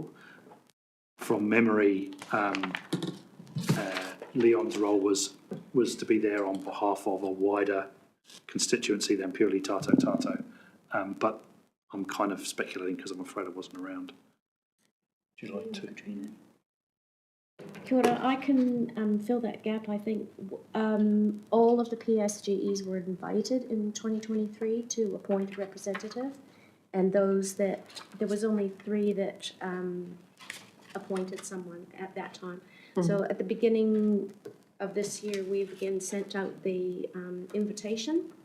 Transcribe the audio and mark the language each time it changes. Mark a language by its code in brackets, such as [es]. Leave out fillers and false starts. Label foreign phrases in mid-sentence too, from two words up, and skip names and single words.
[en] From memory, Leon's role was to be there on behalf of a wider constituency than purely Tātou. But I'm kind of speculating because I'm afraid I wasn't around. Would you like to? [mi] Kia ora, [en] I can fill that gap. I think all of the PSGEs were invited in 2023 to appoint a representative, and there was only 3 that appointed someone at that time. Mm-hmm. So at the beginning of this year, we've again sent out the invitation.